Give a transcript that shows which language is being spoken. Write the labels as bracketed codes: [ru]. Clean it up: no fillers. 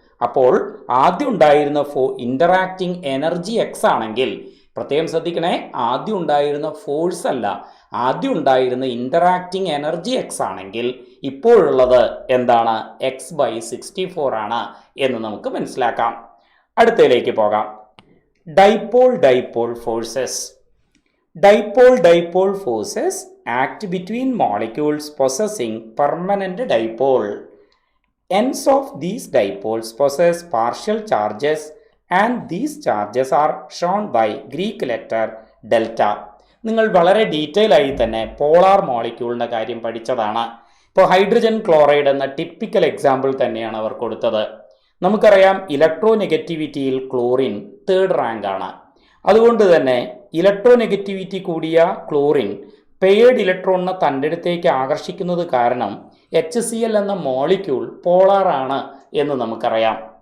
[ml] അപ്പോൾ ആദ്യം ഉണ്ടായിരുന്ന ഇൻറ്ററാക്റ്റിംഗ് എനർജി x ആണെങ്കിൽ, പ്രത്യേകം ശ്രദ്ധിക്കണേ, ആദ്യം ഉണ്ടായിരുന്ന ഫോഴ്സ് അല്ല, ആദ്യം ഉണ്ടായിരുന്ന ഇൻറ്ററാക്റ്റിംഗ് എനർജി x ആണെങ്കിൽ ഇപ്പോഴുള്ളത് എന്താണ്? x/64 ആണ് എന്ന് നമുക്ക് മനസ്സിലാക്കാം. അടുത്തതിലേക്ക് പോകാം. [en] Dipole forces. Dipole forces act between molecules possessing permanent dipole. Ends of these dipoles possess partial charges and these charges are shown by Greek letter delta. [ml] നിങ്ങൾ വളരെ ഡീറ്റെയിൽ ആയി തന്നെ പോളാർ മോളിക്യൂളിൻ്റെ കാര്യം പഠിച്ചതാണ്. ഇപ്പോൾ ഹൈഡ്രജൻ ക്ലോറൈഡ് എന്ന ടിപ്പിക്കൽ എക്സാമ്പിൾ തന്നെയാണ് അവർ കൊടുത്തത്. നമുക്കറിയാം ഇലക്ട്രോനെഗറ്റിവിറ്റിയിൽ ക്ലോറിൻ 3rd റാങ്ക് ആണ്. അതുകൊണ്ട് തന്നെ ഇലക്ട്രോനെഗറ്റിവിറ്റി കൂടിയ ക്ലോറിൻ പെയർഡ് ഇലക്ട്രോണിനെ തൻ്റെ അടുത്തേക്ക് ആകർഷിക്കുന്നത് കാരണം HCl എന്ന മോളിക്യൂൾ പോളാർ ആണ് എന്ന് നമുക്കറിയാം.